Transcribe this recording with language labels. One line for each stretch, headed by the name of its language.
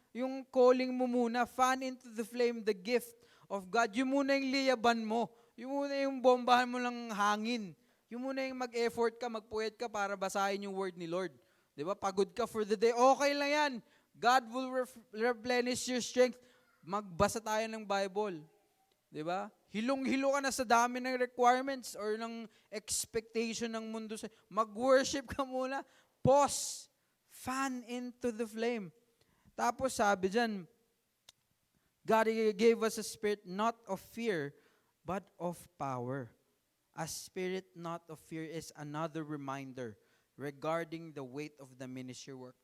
Filipino: Yung calling mo muna.
English: Fan into the flame the gift of God.
Filipino: Yun muna yung liyaban mo. Yun muna yung bombahan mo ng hangin. Yun muna yung mag-effort ka, magpuyat ka para basahin yung word ni Lord. Di ba? Pagod ka
English: for the day.
Filipino: Okay lang yan.
English: God will replenish your strength.
Filipino: Magbasa tayo ng Bible. Di ba? Hilong-hilo ka na sa dami ng requirements or ng expectation ng mundo. Mag-worship ka muna. Pause.
English: Fan into the flame.
Filipino: Tapos sabi dyan,
English: God gave us a spirit not of fear, but of power. A spirit not of fear is another reminder regarding the weight of the ministry work.